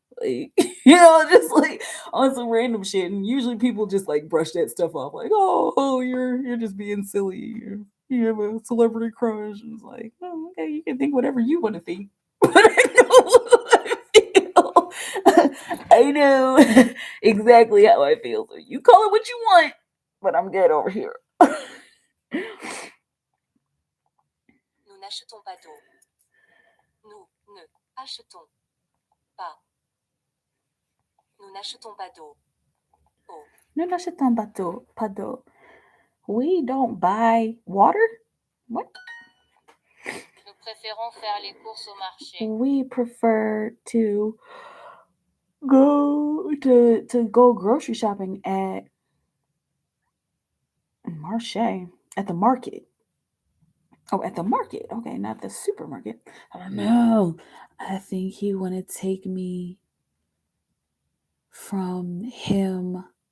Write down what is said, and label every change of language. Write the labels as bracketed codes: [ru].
[en] Like, you know, just like on some random shit. And usually people just like brush that stuff off, like, oh, you're just being silly. You have a celebrity crush. And it's like, oh, okay, you can think whatever you want to think. But I know what I feel. I know exactly how I feel. So you call it what you want, but I'm good over here. [fr] Nous n'achetons pas d'eau. Nous ne achetons pas. Nous n'achetons pas d'eau. Eau. Nous n'achetons pas d'eau. [en] We don't buy water? What? [fr] Nous préférons faire les courses au marché. [en] We prefer to go grocery shopping at marché, at the market. Oh, at the market. Okay, not the supermarket. I don't know. I think he want to take me from him.